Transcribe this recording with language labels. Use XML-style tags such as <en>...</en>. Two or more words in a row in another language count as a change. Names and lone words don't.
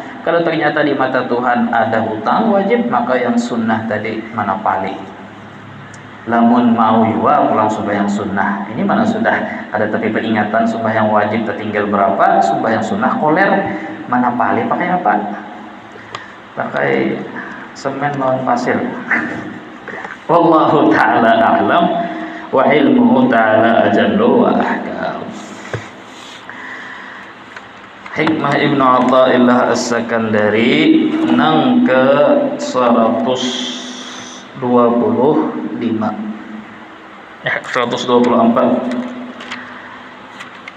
<bjn>Kalau ternyata di mata Tuhan ada hutang wajib, maka yang sunnah tadi mana pali. Lamun mau juga pulang sembahyang sunnah, ini mana sudah ada tapi peringatan sembahyang wajib tertinggal berapa, sembahyang sunnah koler, mana pali pakai apa? Pakai semen lawan pasir.</bjn> <ar>Wallahu ta'ala a'lam wa ilmuhu ta'ala ajallu wa ahkam.</ar> <bjn>Hikmah Ibnu Athaillah As-Sakandari nang ke 125 124.</bjn>